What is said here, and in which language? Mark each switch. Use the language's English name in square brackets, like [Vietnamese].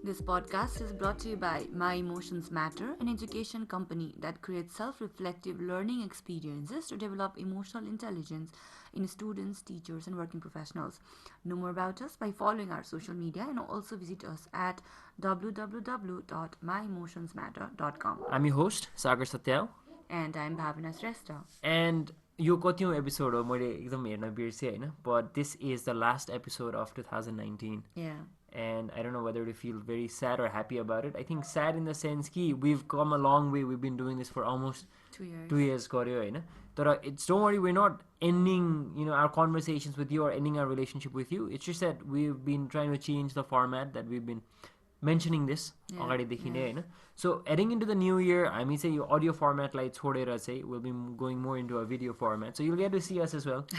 [English] This podcast is brought to you by My Emotions Matter, an education company that creates self-reflective learning experiences to develop emotional intelligence in students, teachers, and working professionals. Know more about us by following our social media and also visit us at www.myemotionsmatter.com. I'm your host, Sagar Satyal. And I'm Bhavana Shrestha. [Nepali] And यो कतिौँ episode हो मैले एकदम हेर्न बिर्सेँ होइन [English] but this is the last episode of 2019. Yeah. And I don't know whether to feel very sad or happy about it. I think sad in the sense कि we've come a long way. We've been doing this for almost 2 years. 2 years [Nepali] गर्यो होइन तर [English] it's don't worry, we're not ending our conversations with you or ending our relationship with you. It's just that we've been trying to change the format that we've been mentioning this [Nepali] अगाडिदेखि नै होइन [English] so heading into the new year [Nepali] हामी चाहिँ यो audio formatलाई छोडेर चाहिँ [English] we'll be going more into a video format, so you'll get to see us as well.